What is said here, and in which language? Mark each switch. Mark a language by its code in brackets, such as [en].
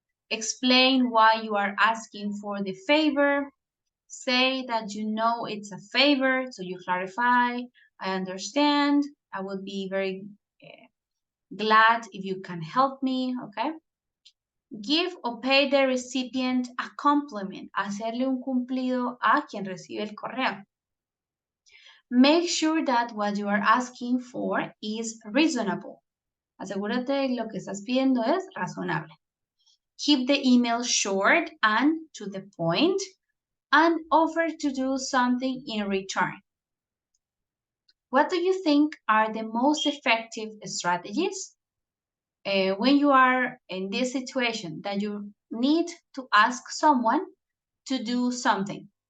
[en] Explain why you are asking for the favor. Say that you know it's a favor, so you clarify. I understand. I would be very glad if you can help me, okay? Give or pay the recipient a compliment. [es] Hacerle un cumplido a quien recibe el correo. [en] Make sure that what you are asking for is reasonable. [es] Asegúrate de lo que estás pidiendo es razonable. [en] Keep the email short and to the point, and offer to do something in return. What do you think are the most effective strategies when you are in this situation that you need to ask someone to do something?